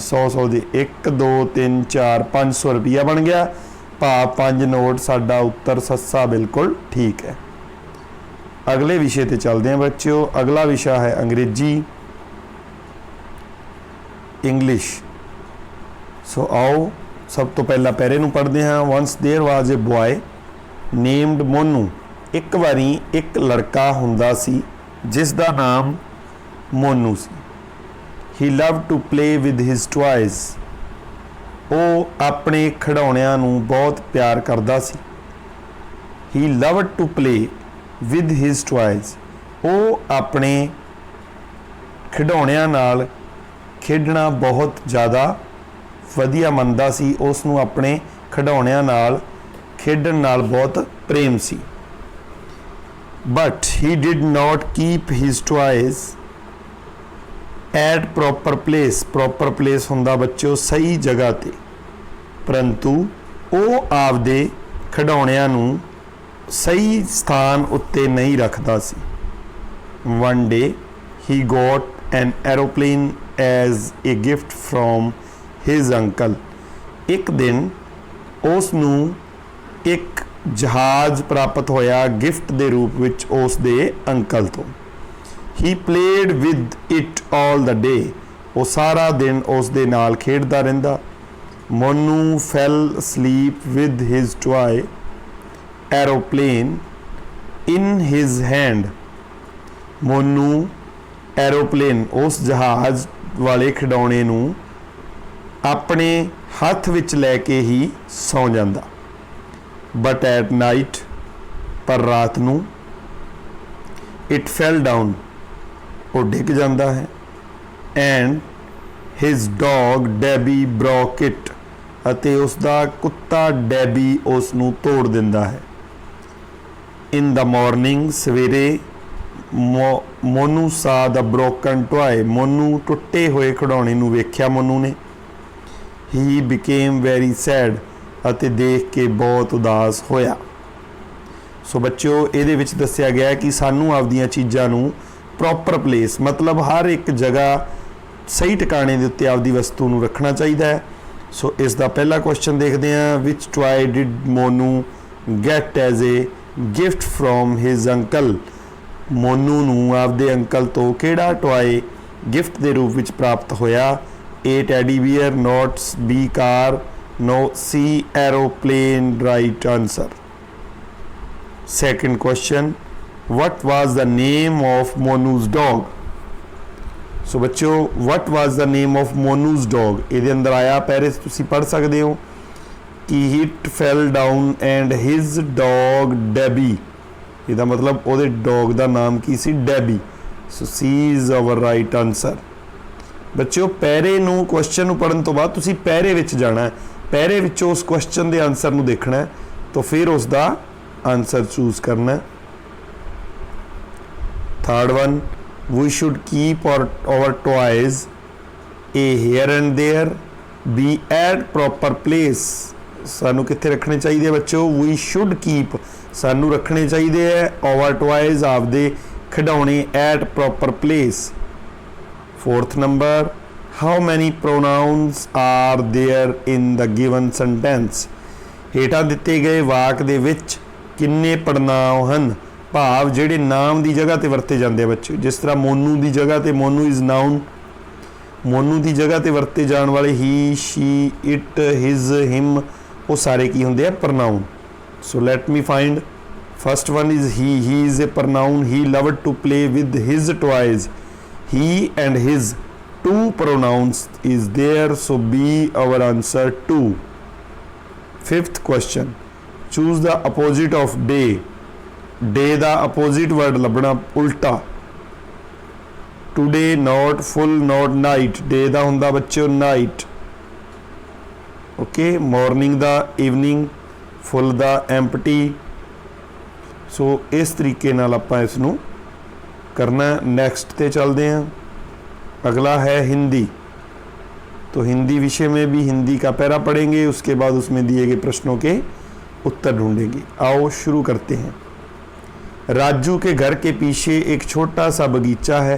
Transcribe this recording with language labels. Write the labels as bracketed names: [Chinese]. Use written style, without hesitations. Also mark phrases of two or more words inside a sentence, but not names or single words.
[Punjabi] 100 ਦੇ 1 2 3 4 500 ਰੁਪਈਆ ਬਣ ਗਿਆ, ਭਾਵ 5 ਨੋਟ। ਸਾਡਾ ਉੱਤਰ ਸੱਸਾ ਬਿਲਕੁਲ ਠੀਕ ਹੈ। ਅਗਲੇ ਵਿਸ਼ੇ ਤੇ ਚੱਲਦੇ ਹਾਂ ਬੱਚਿਓ। ਅਗਲਾ ਵਿਸ਼ਾ ਹੈ ਅੰਗਰੇਜ਼ੀ, ਇੰਗਲਿਸ਼। ਸੋ ਆਓ ਸਭ ਤੋਂ ਪਹਿਲਾਂ ਪੈਰੇ ਨੂੰ ਪੜ੍ਹਦੇ ਹਾਂ। [English] Once there was a boy named Monu. [Punjabi] ਇੱਕ ਵਾਰੀ ਇੱਕ ਲੜਕਾ ਹੁੰਦਾ ਸੀ ਜਿਸ ਦਾ ਨਾਮ ਮੋਨੂ ਸੀ। [English] He loved to play with his toys. [Punjabi] ਉਹ ਆਪਣੇ ਖਿਡੌਣਿਆਂ ਨੂੰ ਬਹੁਤ ਪਿਆਰ ਕਰਦਾ ਸੀ। [English] He loved to play with his toys. [Punjabi] ਉਹ ਆਪਣੇ ਖਿਡੌਣਿਆਂ ਨਾਲ ਖੇਡਣਾ ਬਹੁਤ ਜ਼ਿਆਦਾ ਵਧੀਆ ਮੰਨਦਾ ਸੀ। ਉਸ ਨੂੰ ਆਪਣੇ ਖਿਡੌਣਿਆਂ ਨਾਲ ਖੇਡਣ ਨਾਲ ਬਹੁਤ ਪ੍ਰੇਮ ਸੀ। [English] but he did not keep his toys at proper place. proper place [Punjabi] ਹੁੰਦਾ ਬੱਚਿਓ ਸਹੀ ਜਗ੍ਹਾ ਤੇ, ਪਰੰਤੂ ਉਹ ਆਪਦੇ ਖਿਡੌਣਿਆਂ ਨੂੰ ਸਹੀ ਸਥਾਨ ਉੱਤੇ ਨਹੀਂ ਰੱਖਦਾ ਸੀ। [English] one day he got an aeroplane as a gift from his uncle. [Punjabi] ਇੱਕ ਦਿਨ ਉਸ ਨੂੰ ਇੱਕ ਜਹਾਜ਼ ਪ੍ਰਾਪਤ ਹੋਇਆ ਗਿਫਟ ਦੇ ਰੂਪ ਵਿੱਚ ਉਸ ਦੇ ਅੰਕਲ ਤੋਂ। [English] he played with it all the day. [Punjabi] ਉਹ ਸਾਰਾ ਦਿਨ ਉਸ ਦੇ ਨਾਲ ਖੇਡਦਾ ਰਹਿੰਦਾ। [English] Monu fell asleep with his toy aeroplane in his hand. [Punjabi] Monu aeroplane ਉਸ ਜਹਾਜ਼ ਵਾਲੇ ਖਿਡੌਣੇ ਨੂੰ ਆਪਣੇ ਹੱਥ ਵਿੱਚ ਲੈ ਕੇ ਹੀ ਸੌਂ ਜਾਂਦਾ। [English] but at night [Punjabi] ਪਰ ਰਾਤ ਨੂੰ [English] it fell down [Punjabi] ਉਹ ਡਿੱਗ ਜਾਂਦਾ ਹੈ [English] and his dog Debbie broke it [Punjabi] ਅਤੇ ਉਸ ਦਾ ਕੁੱਤਾ ਡੈਬੀ ਉਸ ਨੂੰ ਤੋੜ ਦਿੰਦਾ ਹੈ। [English] in the morning ਸਵੇਰੇ ਮੋਨੂ saw the broken toy. [Punjabi] ਮੋਨੂ ਟੁੱਟੇ ਹੋਏ ਖਿਡੌਣੇ ਨੂੰ ਵੇਖਿਆ ਮੋਨੂ ਨੇ। [English] he became very sad [Punjabi] ਅਤੇ ਦੇਖ ਕੇ ਬਹੁਤ ਉਦਾਸ ਹੋਇਆ। ਸੋ ਬੱਚਿਓ ਇਹਦੇ ਵਿੱਚ ਦੱਸਿਆ ਗਿਆ ਕਿ ਸਾਨੂੰ ਆਪਦੀਆਂ ਚੀਜ਼ਾਂ ਨੂੰ [English] proper place [Punjabi] ਮਤਲਬ ਹਰ ਇੱਕ ਜਗ੍ਹਾ ਸਹੀ ਟਿਕਾਣੇ ਦੇ ਉੱਤੇ ਆਪਦੀ ਵਸਤੂ ਨੂੰ ਰੱਖਣਾ ਚਾਹੀਦਾ ਹੈ। ਸੋ ਇਸ ਦਾ ਪਹਿਲਾ ਕੁਐਸਚਨ ਦੇਖਦੇ ਹਾਂ। [English] which toy did Monu get as a gift from his uncle? [Punjabi] ਮੋਨੂ ਨੂੰ ਆਪਦੇ ਅੰਕਲ ਤੋਂ ਕਿਹੜਾ ਟੋਏ ਗਿਫਟ ਦੇ ਰੂਪ ਵਿੱਚ ਪ੍ਰਾਪਤ ਹੋਇਆ? [English] A teddy bear, not B car, no C aeroplane. Right answer. Second question, what was the name of Monu's dog? So ਬੱਚਿਓ what was the name of Monu's dog? [Punjabi] ਇਹਦੇ ਅੰਦਰ ਆਇਆ ਪਹਿਰੇ ਤੁਸੀਂ ਪੜ੍ਹ ਸਕਦੇ ਹੋ ਕਿ [English] it fell down and his dog Debbie. [Punjabi] ਇਹਦਾ ਮਤਲਬ ਉਹਦੇ ਡੌਗ ਦਾ ਨਾਮ ਕੀ ਸੀ? ਡੈਬੀ। [English] ਸੋ C is our right answer. [Punjabi] ਬੱਚਿਓ ਪਹਿਰੇ ਨੂੰ ਕੁਐਸਚਨ ਨੂੰ ਪੜ੍ਹਨ ਤੋਂ ਬਾਅਦ ਤੁਸੀਂ ਪਹਿਰੇ ਵਿੱਚ ਜਾਣਾ ਹੈ। ਪਹਿਰੇ ਵਿੱਚੋਂ ਉਸ ਕੁਐਸਚਨ ਦੇ ਆਨਸਰ ਨੂੰ ਦੇਖਣਾ ਹੈ ਤਾਂ ਫਿਰ ਉਸ ਦਾ [English] answer choose [Punjabi] ਕਰਨਾ ਹੈ। [English] third one, we should keep our toys A here and there, B at proper place. [Punjabi] ਸਾਨੂੰ ਕਿੱਥੇ ਰੱਖਣੇ ਚਾਹੀਦੇ ਬੱਚਿਓ? [English] we should keep [Punjabi] ਸਾਨੂੰ ਰੱਖਣੇ ਚਾਹੀਦੇ ਹੈ [English] our toys [Punjabi] ਆਪਦੇ ਖਿਡੌਣੇ [English] at proper place. Fourth number, how many pronouns are there in the given sentence? [Punjabi] ਹੇਠਾਂ ਦਿੱਤੇ ਗਏ ਵਾਕ ਦੇ ਵਿੱਚ ਕਿੰਨੇ ਪੜਨਾਂਵ ਹਨ? ਭਾਵ ਜਿਹੜੇ ਨਾਮ ਦੀ ਜਗ੍ਹਾ ਤੇ ਵਰਤੇ ਜਾਂਦੇ ਆ ਬੱਚੇ। ਜਿਸ ਤਰ੍ਹਾਂ ਮੋਨੂ ਦੀ ਜਗ੍ਹਾ ਤੇ [English] Monu is noun. [Punjabi] ਮੋਨੂ ਦੀ ਜਗ੍ਹਾ ਤੇ ਵਰਤੇ ਜਾਣ ਵਾਲੇ [English] he, she, it, his, him [Punjabi] ਉਹ ਸਾਰੇ ਕੀ ਹੁੰਦੇ ਆ? [English] pronoun. So let me find. First one is he. he is a pronoun. he loved to play with his toys. he and his, two pronouns is there, so B our answer 2. Fifth question, choose the opposite of day. [Punjabi] day ਦਾ [English] opposite word [Punjabi] ਲੱਭਣਾ ਉਲਟਾ। [English] today, not, full, not, night. [Punjabi] day ਦਾ ਹੁੰਦਾ ਬੱਚਿਓ night. ਓਕੇ, ਮਾਰਨਿੰਗ ਦਾ evening, full ਦਾ empty. ਸੋ ਇਸ ਤਰੀਕੇ ਨਾਲ ਆਪਾਂ ਇਸ ਨੂੰ करना। [Hindi] नेक्स्ट पे चलते हैं। अगला है हिंदी। तो हिंदी विषय में भी हिंदी का पैरा पढ़ेंगे, उसके बाद उसमें दिए गए प्रश्नों के उत्तर ढूंढेंगे। आओ शुरू करते हैं। राजू के घर के पीछे एक छोटा सा बगीचा है।